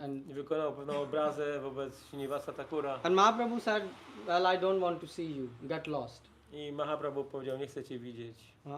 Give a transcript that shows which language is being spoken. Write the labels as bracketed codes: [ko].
[pl] i wykonał pewną obrazę wobec Srinivasa Thakura. [en] and Mahaprabhu said, well, I don't want to see you, get lost. [pl] I Mahaprabhu powiedział, nie chcę cię widzieć.